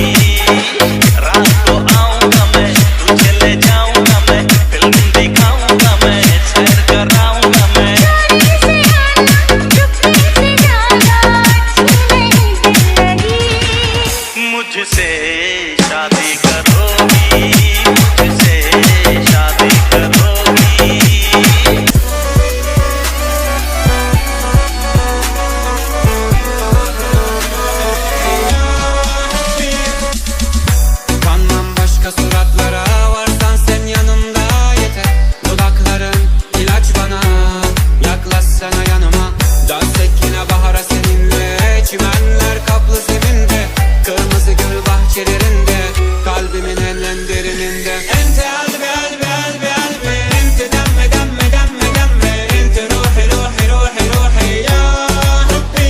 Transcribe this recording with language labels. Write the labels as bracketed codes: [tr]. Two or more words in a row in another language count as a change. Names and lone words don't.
[hi] रात को आऊंगा मैं, तुझे ले जाऊंगा मैं, फिल्म दिखाऊंगा मैं, सैर कराऊंगा मैं। मुझसे शादी करोगी, मुझसे शादी करोगी। [tr] Suratlara varsan sen yanımda yeter. Dudakların ilaç bana, yaklaşsana yanıma. Dönsek yine bahara seninle, çimenler kaplı zeminde, kırmızı gül bahçelerinde, kalbimin en derininde. [ar] انت قلبي قلبي قلبي قلبي, انت دمي دمي دمي دمي انت روحي روحي روحي روحي يا ربي.